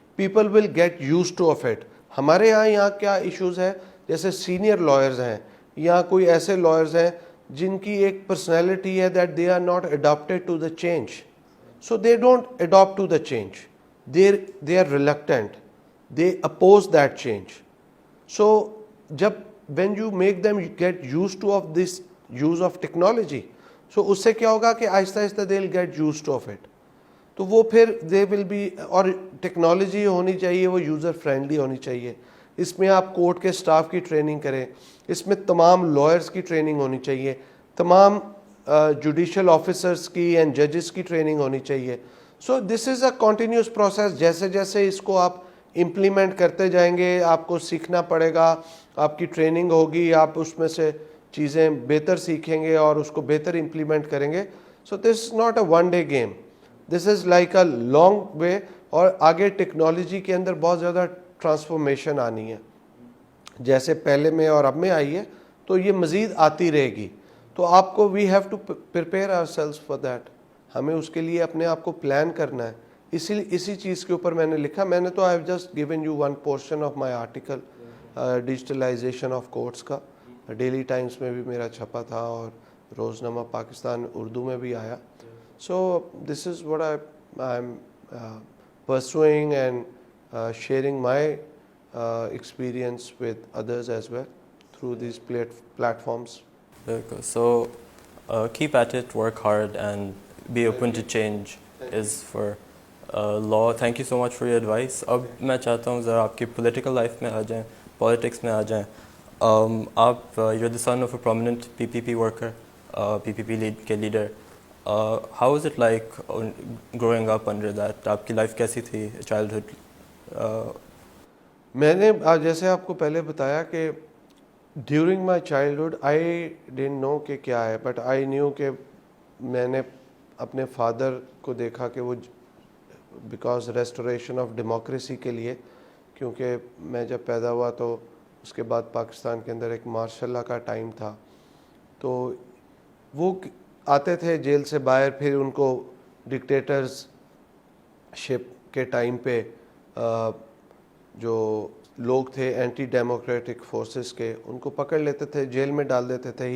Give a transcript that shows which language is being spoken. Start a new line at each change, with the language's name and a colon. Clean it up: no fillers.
English: People will get use to of it.
Urdu: ہمارے یہاں کیا ایشوز ہے, جیسے سینئر لائرز ہیں یا کوئی ایسے لائرز ہیں جن کی ایک پرسنالٹی ہے
English: That they are not adapted to the change, so they don't adapt to the change, they are reluctant, they oppose that change.
Urdu: سو جب
English: when you make them get used to of this use of technology,
Urdu: so اس سے کیا ہوگا کہ آہستہ آہستہ
English: they'll get used to of it,
Urdu: تو وہ پھر
English: they will be,
Urdu: اور ٹیکنالوجی ہونی چاہیے وہ یوزر فرینڈلی ہونی چاہیے. اس میں آپ کورٹ کے سٹاف کی ٹریننگ کریں, اس میں تمام لائرز کی ٹریننگ ہونی چاہیے, تمام جوڈیشل آفیسرز کی اینڈ ججز کی ٹریننگ ہونی چاہیے.
English: So this is a continuous process.
Urdu: جیسے جیسے اس کو آپ امپلیمنٹ کرتے جائیں گے, آپ کو سیکھنا پڑے گا, آپ کی ٹریننگ ہوگی, آپ اس میں سے چیزیں بہتر سیکھیں گے اور اس کو بہتر امپلیمنٹ کریں گے.
English: So this is not a one day game, this is like a long way.
Urdu: اور آگے ٹیکنالوجی کے اندر بہت زیادہ ٹرانسفارمیشن آنی ہے, جیسے پہلے میں اور اب میں آئی ہے, تو یہ مزید آتی رہے گی. تو آپ کو
English: we have to prepare ourselves for that,
Urdu: ہمیں اس کے لیے اپنے آپ کو پلان کرنا ہے. اسی چیز کے اوپر میں نے لکھا, میں نے تو
English: I have just given you one portion of my article digitalization of courts کا.
Urdu: ڈیلی ٹائمز میں بھی میرا چھپا تھا اور روزنامہ پاکستان اردو میں بھی آیا.
English: So this is what I am pursuing and sharing my experience with others as well through these platforms. So keep at it, work hard and be open to change is for law. Thank you so much for your advice.
Urdu: اب میں چاہتا ہوں ذرا آپ کی political life میں آ جائیں, politics میں آ جائیں.
English: آپ you're the son of a prominent PPP worker,
Urdu: PPP کے leader.
English: How was it like growing up under that?
Urdu: آپ کی لائف کیسی تھی, چائلڈہڈ؟ میں نے جیسے آپ کو پہلے بتایا کہ
English: during my childhood I didn't know
Urdu: کہ کیا ہے,
English: but I knew
Urdu: کہ میں نے اپنے فادر کو دیکھا کہ وہ بیکاز ریسٹوریشن آف ڈیموکریسی کے لیے, کیونکہ میں جب پیدا ہوا تو اس کے بعد پاکستان کے اندر ایک مارشل لا کا ٹائم تھا, تو وہ آتے تھے جیل سے باہر, پھر ان کو ڈکٹیٹرز شپ کے ٹائم پہ جو لوگ تھے اینٹی ڈیموکریٹک فورسز کے, ان کو پکڑ لیتے تھے, جیل میں ڈال دیتے تھے.